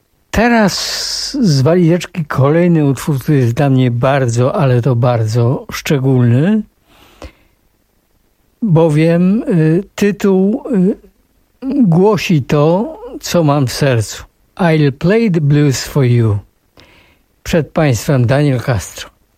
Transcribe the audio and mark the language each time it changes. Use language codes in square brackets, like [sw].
[pl] Teraz z walizeczki kolejny utwór, który jest dla mnie bardzo, ale to bardzo szczególny, bowiem tytuł głosi to, co mam w sercu. [en] I'll play the blues for you. [pl] Przed Państwem Daniel Castro.